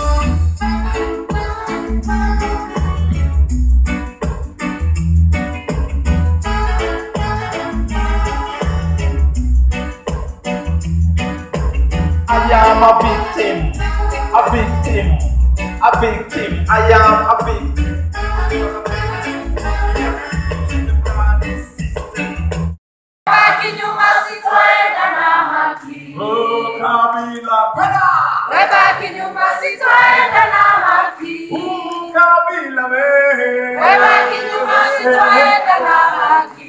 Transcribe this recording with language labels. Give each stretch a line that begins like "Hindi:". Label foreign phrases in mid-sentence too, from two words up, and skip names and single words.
English: I am a victim, a victim, a victim. I am a victim.
Swahili: Baki nyuma sitoenda na haki. Oh Kabila, kwenda. Baki nyuma sitoenda na haki. Kabila we. Baki nyuma sitoenda na haki.